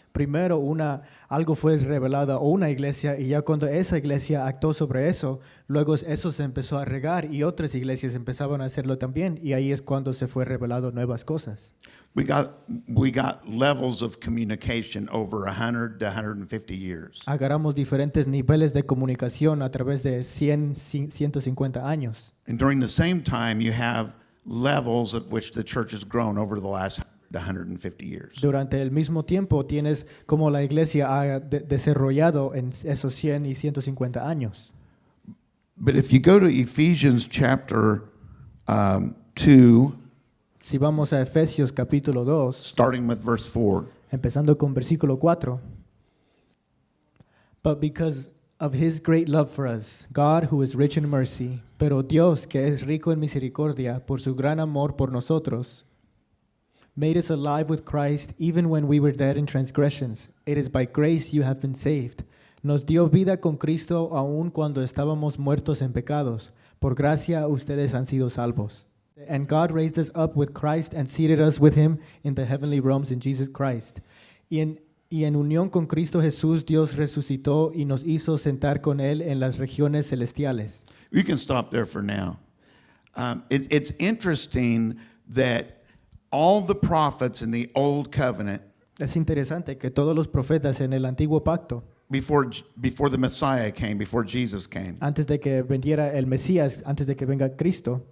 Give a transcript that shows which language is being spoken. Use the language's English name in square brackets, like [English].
[Spanish] Primero algo fue revelado a una iglesia y ya cuando esa iglesia actuó sobre eso, luego eso se empezó a regar y otras iglesias empezaban a hacerlo también y ahí es cuando se fue revelado nuevas cosas. [English] We got levels of communication over 100 to 150 years. [Spanish] Agarramos diferentes niveles de comunicación a través de 150 años. [English] And during the same time, you have levels at which the church has grown over the last 100 to 150 years. [Spanish] Durante el mismo tiempo tienes como la iglesia ha desarrollado en esos 100 y 150 años. [English] But if you go to Ephesians chapter 2, [Spanish] Si vamos a Efesios capítulo 2, [English] starting with verse 4, [Spanish] empezando con versículo 4. [English] But because of his great love for us, God, who is rich in mercy, [Spanish] pero Dios, que es rico en misericordia, por su gran amor por nosotros, [English] made us alive with Christ even when we were dead in transgressions. It is by grace you have been saved. [Spanish] Nos dio vida con Cristo aun cuando estábamos muertos en pecados. Por gracia ustedes han sido salvos. And God raised us up with Christ and seated us with him in the heavenly realms in Jesus Christ. Y en unión con Cristo Jesús, Dios resucitó y nos hizo sentar con él en las regiones celestiales. [English] we can stop there for now. It's interesting that all the prophets in the Old Covenant [Spanish] Es interesante que todos los profetas en el antiguo pacto [English] before the Messiah came, before Jesus came, [Spanish] Antes de que vendiera el Mesías, antes de que venga Cristo,